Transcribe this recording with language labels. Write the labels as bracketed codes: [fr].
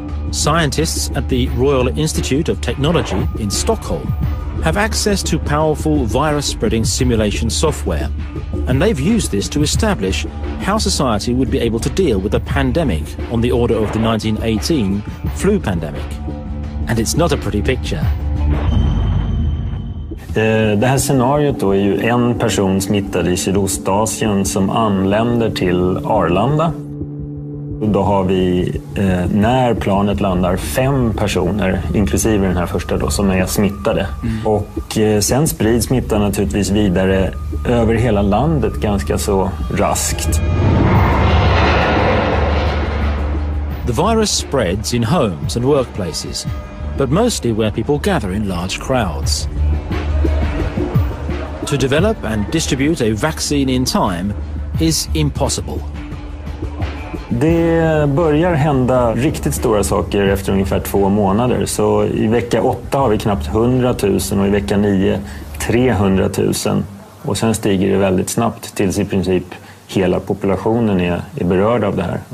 [en] Scientists at the Royal Institute of Technology in Stockholm have access to powerful virus-spreading simulation software, and they've used this to establish how society would be able to deal with a pandemic on the order of the 1918 flu pandemic. And it's not a pretty picture. [sv] Det här scenariot då är ju en person smittad i Sydostasien som anländer till Arlanda. Och då har vi, när planet landar, 5 personer, inklusive den här första då, som är smittade. Och sen sprids smittan naturligtvis vidare över hela landet ganska så raskt. [en] The virus spreads in homes and workplaces, but mostly where people gather in large crowds. To develop and distribute a vaccine in time is impossible. [sv] Det börjar hända riktigt stora saker efter ungefär 2 månader. Så i vecka 8 har vi knappt 100 000 och i vecka 9 300 000. Och sen stiger det väldigt snabbt tills i princip hela populationen är berörd av det här.